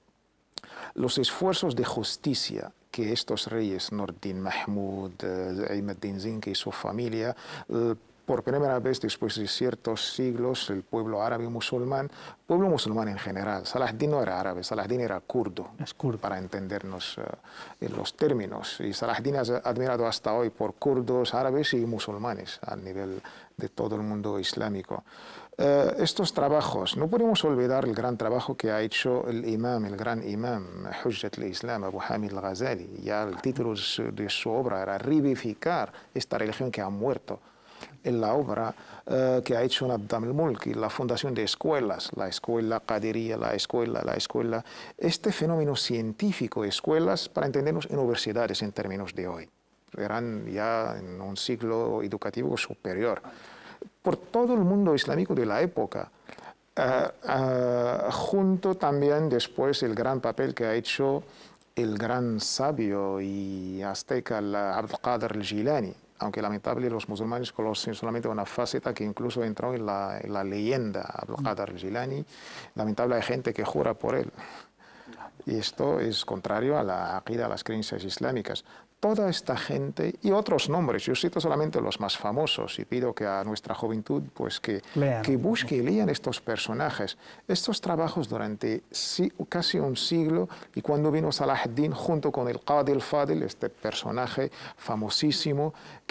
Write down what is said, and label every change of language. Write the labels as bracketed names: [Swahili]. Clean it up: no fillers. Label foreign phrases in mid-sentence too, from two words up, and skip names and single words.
[Spanish] Los esfuerzos de justicia que estos reyes, Nordin Mahmud, Imad ad-Din Zengi y su familia, por primera vez después de ciertos siglos, el pueblo árabe musulmán en general, Salah ad-Din no era árabe, Salah ad-Din era kurdo, para entendernos en los términos. Y Salah ad-Din es admirado hasta hoy por kurdos, árabes y musulmanes a nivel de todo el mundo islámico. Estos trabajos, no podemos olvidar el gran trabajo que ha hecho el gran imam, Hujjat al-Islam, Abu Hamid al-Ghazali. Ya el título de su obra era revivificar esta religión que ha muerto. En la obra que ha hecho Nadam al-Mulki, la fundación de escuelas, la escuela Qadiriyya, la escuela, este fenómeno científico, escuelas, para entendernos, universidades en términos de hoy. Eran ya en un siglo educativo superior. Por todo el mundo islámico de la época, junto también después el gran papel que ha hecho el gran sabio y azteca Abd al-Qadir al-Jilani, aunque lamentable los musulmanes conocen solamente una faceta que incluso entró en la leyenda, Abd al-Qadir al-Jilani. Lamentable hay gente que jura por él. Y esto es contrario a la aqida, a las creencias islámicas. Toda esta gente y otros nombres, yo cito solamente los más famosos y pido que a nuestra juventud pues que busque y lean estos personajes. Estos trabajos durante casi un siglo, y cuando vino Salah ad-Din junto con el Qadi al-Fadil, este personaje famosísimo, que